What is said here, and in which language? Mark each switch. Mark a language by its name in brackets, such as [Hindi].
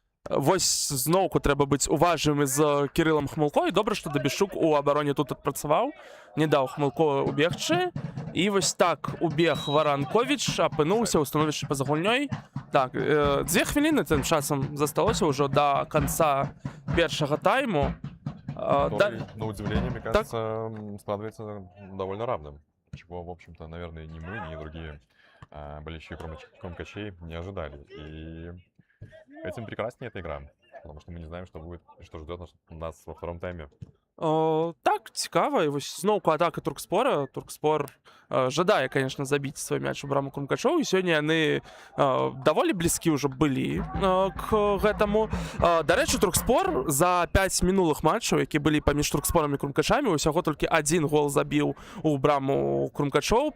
[Belarusian] Вось зноўку трэба быць уважным з Кірылам Хмылко, і добра, што Дабішук у абароне тут адпрацаваў, не даў Хмылко убегчы. І вось так убег Варанковіч, апынуўся ў становішчы па-за гульнёй. Так, 2 хвіліны тым часам засталося ўжо да канца першага тайму. [Russian] На удивление, мне кажется, складывается довольно равным. Чего, в общем-то, наверное, ни мы, ни другие болельщики крумкачей не ожидали. И этим прекраснее эта игра, потому что мы не знаем, что будет, что ждет нас во втором тайме. [Belarusian] Так, цікава. І ось зноўку атака Туркспора. Туркспор жадае, конечно, забіць свой мяч у браму Крумкачоў, і сёння яны даволі блізкі ўжо былі к гэтаму. Дарэчы, Туркспор за 5 мінулых матчаў, які былі паміж Туркспорам і Крумкачамі, усяго толькі адзін гол забіў у браму Крумкачоў.